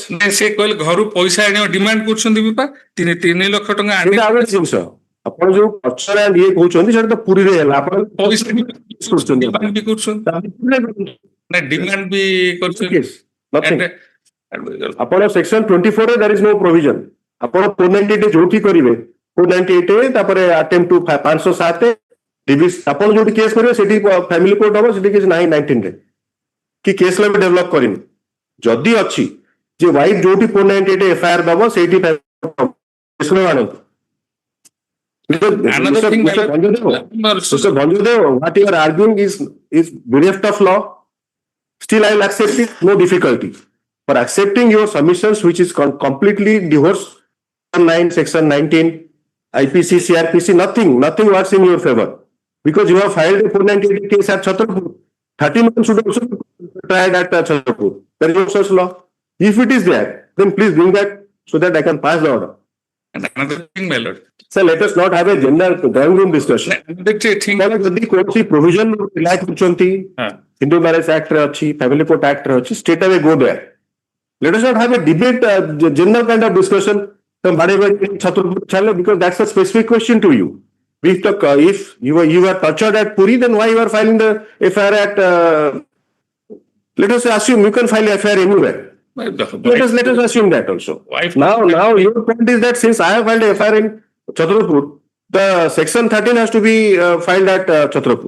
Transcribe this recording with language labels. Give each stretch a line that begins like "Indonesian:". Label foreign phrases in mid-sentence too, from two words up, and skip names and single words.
Odia: ସେ କହିଲେ ଘରୁ ପଇସା ଆଣିବା ଡିମାଣ୍ଡ କରୁଛନ୍ତି ବି 3 ଲକ୍ଷ ଟଙ୍କା ଜିନିଷ ଆପଣ ଯୋଉ ଟର୍ଚର ଇଏ କହୁଛନ୍ତି ସେଟା ତ ପୁରୀରେ ହେଲା ଆପଣ ପଇସା ବି କରୁଛନ୍ତି ଡିମାଣ୍ଡ ବି କରୁଛନ୍ତି ଆପଣ ସେକ୍ସନ 24 ରେ
English: there is no provision
Odia: ଆପଣ 498 ଯୋଉଠି କରିବେ 498 ତାପରେ
English: attempt to
Odia: 507 ଆପଣ ଯୋଉଠି କେସ୍ କରିବେ ସେଠି
English: family court
Odia: ହବ ସେଠି କିଛି ନାହିଁ 19 ରେ କି
English: case law
Odia: ବି ଡେଭଲପ କରିନି ଯଦି ଅଛି ଯେ ୱାଇଫ ଯୋଉଠି 498 ଏଫଆଇଆର ଦବ ସେଇଠି ଆଣନ୍ତୁ
English: what you are arguing is bereft of law still I will accept it no difficulty for accepting your submissions which is completely divorced section 19 IPC CRPC nothing works in your favor because you have filed a 498 case at Chhatrapur 30 months should also be tried at Chhatrapur there is no such law if it is there then please bring that so that I can pass the order and another thing my lord sir let us not have a general drawing room discussion
Odia: ଯଦି କୌଣସି
English: provision relax କରୁଛନ୍ତି Hindu Marriage Act
Odia: ରେ ଅଛି
English: Family Court Act
Odia: ରେ ଅଛି
English: straight away go there let us not have a debate general kind of discussion because that's a specific question to you if you are tortured at Puri then why you are filing the FIR at let us assume you can file FIR anywhere let us assume that also now your point is that since I have filed a FIR in Chhatrapur the section 13 has to be filed at Chhatrapur